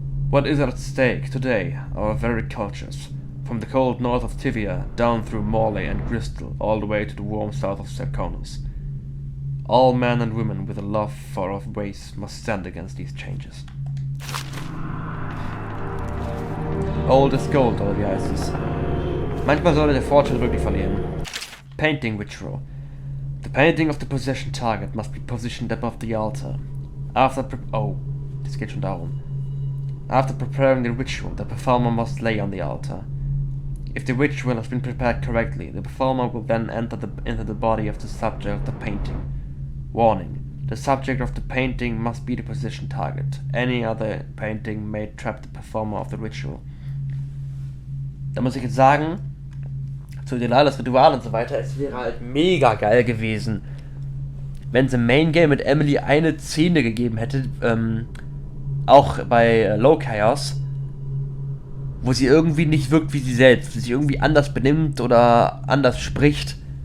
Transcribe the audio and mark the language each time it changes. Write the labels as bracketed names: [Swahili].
[English] What is at stake today? Our very cultures, from the cold north of Tivia down through Morley and Bristol, all the way to the warm south of Serconus. All men and women with a love for our ways must stand against these changes. Old is gold, [German] oder wie heißt es? Manchmal sollte der Fortschritt wirklich verlieren. [English] Painting ritual. The painting of the possession target must be positioned above the altar. [German] Das geht schon darum. [English] After preparing the ritual, the performer must lay on the altar. If the ritual has been prepared correctly, the performer will then enter into the body of the subject of the painting. Warning: the subject of the painting must be the position target. Any other painting may trap the performer of the ritual. [German] Da muss ich jetzt sagen, zu Delilahs Ritual und so weiter, es wäre halt mega geil gewesen, wenn es im Main Game mit Emily eine Szene gegeben hätte, auch bei Low Chaos, wo sie irgendwie nicht wirkt wie sie selbst, sich irgendwie anders benimmt oder anders spricht.